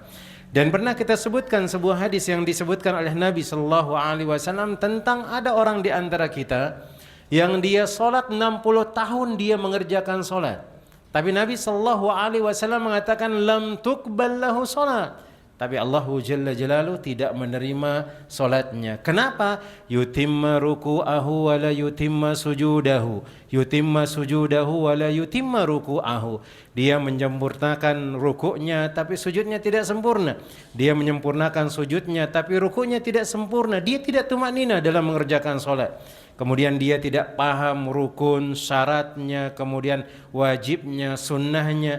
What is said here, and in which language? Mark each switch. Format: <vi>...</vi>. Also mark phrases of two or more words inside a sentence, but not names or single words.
<id>Dan pernah kita sebutkan sebuah hadis yang disebutkan oleh Nabi</id> <ar>صلى الله عليه وسلم</ar> <id>tentang ada orang di antara kita yang dia salat 60 tahun dia mengerjakan salat. Tapi Nabi</id> <ar>صلى الله عليه وسلم</ar> <id>mengatakan</id> <ar>لم تقبل له صلاة.</ar> <id>Tapi Allah</id> <ar>جل جلاله</ar> <id>tidak menerima salatnya. Kenapa?</id> <ar>يتم ركوعه ولا يتم سجوده. يتم سجوده ولا يتم ركوعه.</ar> <id>Dia menyempurnakan rukuknya tapi sujudnya tidak sempurna. Dia menyempurnakan sujudnya tapi rukuknya tidak sempurna. Dia tidak tumanina dalam mengerjakan salat. Kemudian dia tidak paham rukun, syaratnya, kemudian wajibnya, sunnahnya.</id>